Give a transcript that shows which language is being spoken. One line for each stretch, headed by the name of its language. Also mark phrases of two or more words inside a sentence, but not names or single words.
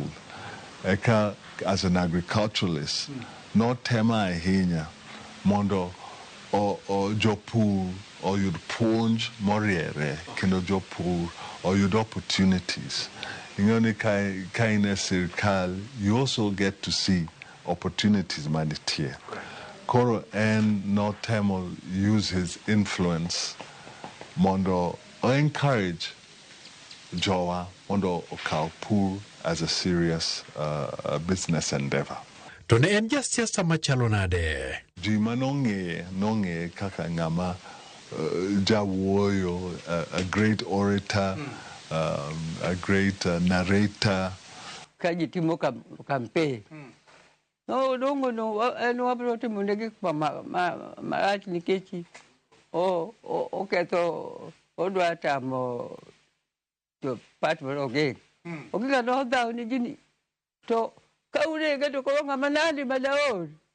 Luo (Kenya and Tanzania): Eka
English: as an agriculturalist
Luo (Kenya and Tanzania): no tema ahinya mondo o jopur oyud puonj moriere kendo jopur oyud opportunities. Ingoni ka in a sirkal,
English: you also get to see opportunities manitie.
Luo (Kenya and Tanzania): Koro en no temo
English: use his influence
Luo (Kenya and Tanzania): mondo o encourage jowa mondo okaw pur
English: as a serious business endeavor.
Luo (Kenya and Tanzania): To ne en jasiasa machalo nade? Ji manong'e kaka ng'ama jawuoyo,
English: a great orator, a great narrator.
Luo (Kenya and Tanzania): Kaji timo campaign. No, en wabro timo negi marach nikechi. Oketo odwa tamo to pat moro ge. Okiga no daw ni jini. To kaurege to ko ng'ama nandi madaon.